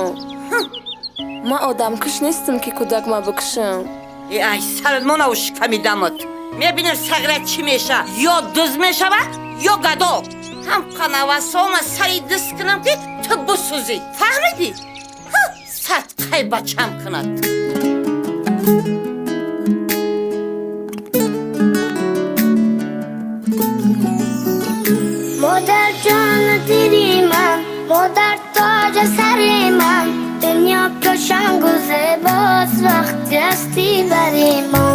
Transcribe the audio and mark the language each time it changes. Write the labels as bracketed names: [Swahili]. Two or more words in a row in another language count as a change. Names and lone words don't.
[Tajik] ман одамкуш нестам ки кӯдак ма бикушам. ай салмонаву шиками дамот, мебинем саграт чӣ меша, ё дуз мешавад ё гадо. ҳам қанавасома сари дист кунам ки ту бисӯзӣ, фаҳмидӣ? садқаи бачам кунад. [Persian] مادر جان دیری من، مادر تاج سری من، دنیا روشن و زیباست وقتی هستی بری من.